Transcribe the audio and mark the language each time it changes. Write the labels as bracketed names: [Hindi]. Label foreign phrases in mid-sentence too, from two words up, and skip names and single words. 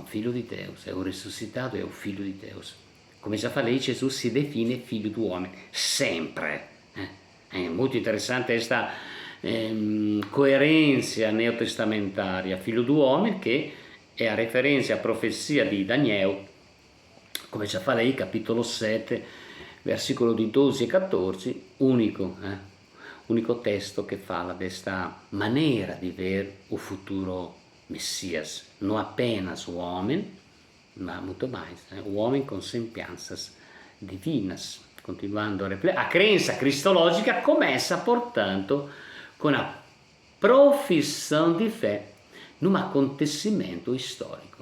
[Portuguese] Filho de Deus, é o ressuscitado, é o Filho de Deus. Como já falei, Jesus se define Filho do homem, sempre. É muito interessante esta coerência neotestamentária. Filho do homem, que é a referência à profecia di Daniel, come já falei, capitolo 7, versículo di 12 e 14, [Italian] unico testo che [Portuguese] fala desta maneira de ver o futuro Messias, não apenas o homem, mas muito mais, o homem com sembianças divinas. Continuando a crença cristológica começa, portanto, com a profissão de fé num acontecimento histórico.